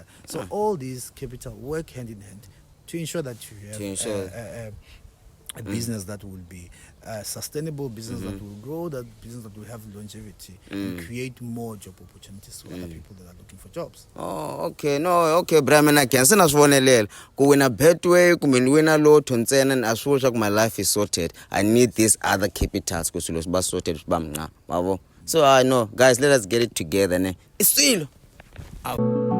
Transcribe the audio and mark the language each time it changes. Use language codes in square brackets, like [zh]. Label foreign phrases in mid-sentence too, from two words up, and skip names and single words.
[en] So all these capital work hand in hand to ensure that you have a business that will be sustainable, business that will grow, that business that will have longevity and create more job opportunities to other people that are looking for jobs. Oh, okay. No, [ts] okay, bra mina ke se na swivonelela ku wina Betway kumbe ni wina lotto ntsena ni a swi vuli swa ku [en] my life is sorted. I need these other capitals [ts] ku swilo swi ba sorted swi ba mnqa mavo. [en] So I know guys, let us get it together ne. [zu] Isilo.